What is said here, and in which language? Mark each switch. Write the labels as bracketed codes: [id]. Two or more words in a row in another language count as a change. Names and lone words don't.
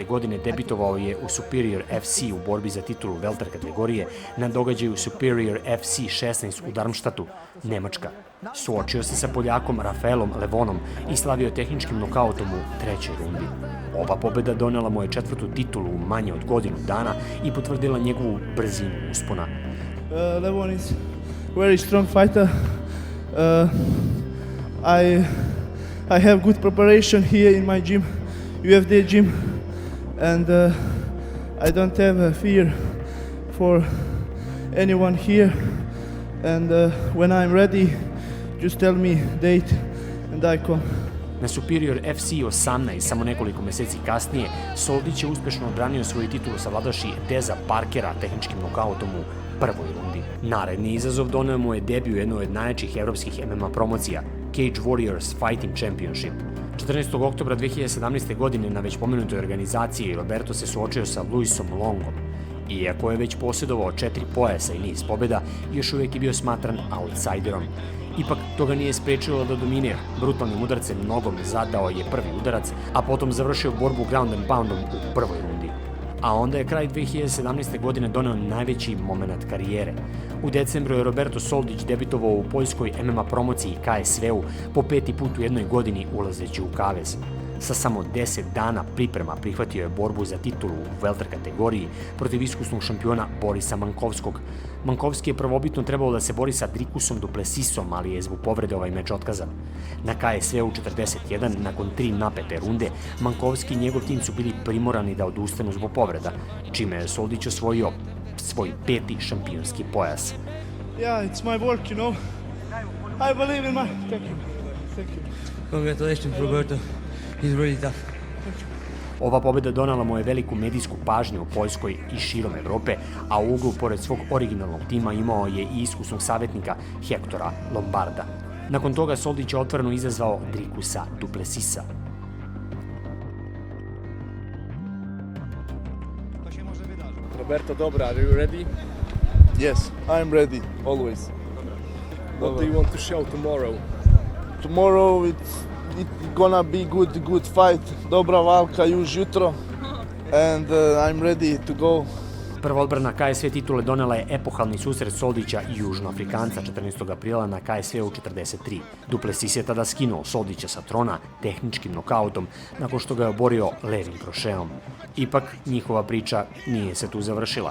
[sr] godine debitovao je u Superior FC u borbi za titulu welter kategorije na događaju Superior FC 16 u Darmstadtu, Nemačka. Suočio se sa Poljakom Rafaelom Levonom i slavio tehničkim nokautom u trećoj rundi. Ova pobjeda donela mu je 4. titulu u manje od godinu dana i potvrdila njegovu brzinu uspona. [en] Levon is very strong fighter. I have good preparation here in my gym, UFD gym, and I don't have a fear for anyone here. And when I'm ready, just tell me date and I come. [sr] Na Superior FC 18, samo nekoliko meseci kasnije, Soldić je uspešno odbranio svoju titulu savladavši Deza Parkera tehničkim nokautom u prvoj rundi. Naredni izazov doneo mu je debiju u jednoj od najjačih evropskih MMA promocija, Cage Warriors Fighting Championship. 14. oktobra 2017. godine na već pomenutoj organizaciji Roberto se suočio sa Luisom Longom. Iako je već posjedovao 4 pojasa i niz pobjeda, još uvijek je bio smatran outsiderom. Ipak, to ga nije sprečilo da dominira. Brutalnim udarcem nogom zadao je prvi udarac, a potom završio borbu [en] ground and poundom [sr] u prvoj rundi. A onda je kraj 2017. godine doneo najveći moment karijere. U decembru je Roberto Soldić debitovao u poljskoj MMA promociji KSW-u po 5. put u jednoj godini ulazeći u kavez. Sa samo 10 dana priprema prihvatio je borbu za titulu u welter kategoriji protiv iskusnog šampiona Borisa Mankovskog. Mankovski je prvobitno trebalo da se bori sa Drikusom Duplessisom, ali je zbog povrede ovaj meč otkazan. Na KSW-u 41, nakon 3 napete runde, Mankovski i njegov tim su bili primorani da odustanu zbog povreda, čime je Soldić osvojio svoj 5. šampionski pojas. [en] Yeah, it's my work, you know. I believe in my... Thank you. Thank you. Congratulations, Roberto. He's really tough. [sr] Ova pobjeda donala mu je veliku medijsku pažnju u Poljskoj i širom Evrope, a u uglu pored svog originalnog tima imao je i iskusnog savjetnika Hektora Lombarda. Nakon toga Soldić je otvoreno izazvao Drikusa Duplessisa. Roberto, dobro, [en] are you ready? Yes, I'm ready, always. What do you want to show tomorrow? Tomorrow it's gonna be good fight. [pl] Dobra valka już jutro. [en] And I'm ready to go [sr] Prva odbrana KSV titule donela je epohalni susret Soldića i Južnoafrikanca 14. aprila na KSV-u 43. Duplessis je tada skinuo Soldića sa trona tehničkim nokautom nakon što ga je oborio levim krošeom. Ipak, njihova priča nije se tu završila.